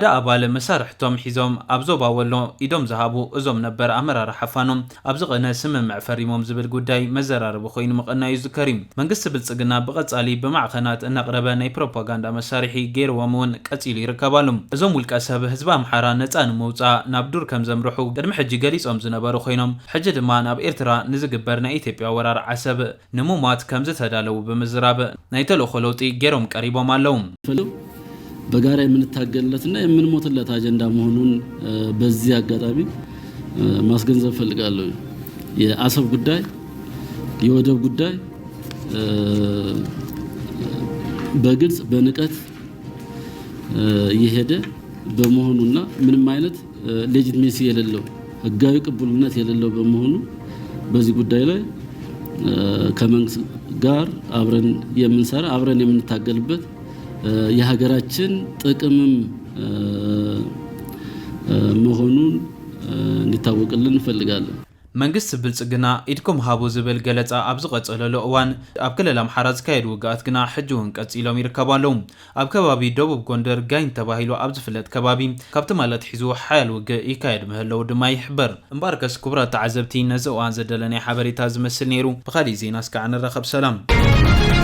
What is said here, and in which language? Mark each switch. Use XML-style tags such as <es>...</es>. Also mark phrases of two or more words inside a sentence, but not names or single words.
<ti>ኣባል መሳርሕቶም ሒዞም ኣብ ዞባ ወሎ ኢዶም ዝሃቡ እዞም ነበር ኣመራርሓ ፋኖ ኣብዚ ቀነ ስምምዕ ፈሪሞም ዝብል ጉዳይ መዘራረቢ ኮይኑ መቐናዩ ዝከሪ መንግስቲ ብልጽግና ብቐጻሊ ብማዕኸናት እናቕረበ ናይ ፕሮፓጋንዳ መሳርሒ ገይሮም እውን ቀጺሉ ይርከባሉ እዞም ውልቀ ሰብ ህዝቢ ኣምሓራ ነፃ ንምውፃእ ናብ ዱር ከም ዘምርሑ ቅድሚ ሕጂ ገሊጾም ዝነበሩ ኮይኖም ሕጂ ድማ ናብ ኤርትራ ንዝግበር ናይ ኢትዮጵያ ወራር ዓሰብ ንምሟት ከም ዝተዳለዉ ብምዝራብ ናይ ተልእኮ ለውጢ ገይሮም ቀሪቦም ኣለዉ</ti> <am>በጋራ የምንታገልለትና የምንሞትለት አጀንዳ መሆኑን በዚህ አጋጣሚ ማስገንዘብ ፈልጋለሁ የአሰብ ጉዳይ የወደብ ጉዳይ በግልጽ በንቀት የሄደ በመሆኑና ምንም አይነት ሌጂቲሜሲ የሌለው ህጋዊ ቅቡልነት የሌለው በመሆኑ በዚህ ጉዳይ ላይ ከመንግስት ጋር አብረን የምንሰራ አብረን የምንታገልበት የሀገራችን ጥቅምም መሆኑን እንዲታወቅልን እንፈልጋለን</am> <ti>መንግስት ብልጽግና ኢድኩም ሃቡ ዝብል ገለጻ ኣብ ዝቐጸለሉ እዋን ኣብ ክልል ኣምሓራ ዝካየድ ውግኣት ግና ሕጂ እውን ቀጺሎም ይርከባሉ ኣብ ከባቢ ደቡብ ጎንደር ጋይን ተባሂሉ ኣብ ዝፍለጥ ከባቢ ካብቲ ማለት ሒዙ ሓያል ውግእ ይካየድ ምህላው ድማ ይሕበር እምበርከስ ክቡራት ተዓዘብቲ ነዚ እዋን ዘደለናይ ሓበሬታ ዝመስል ነይሩ ብኻሊእ ዜና እስካዕ ንረኸብ ሰላም</ti>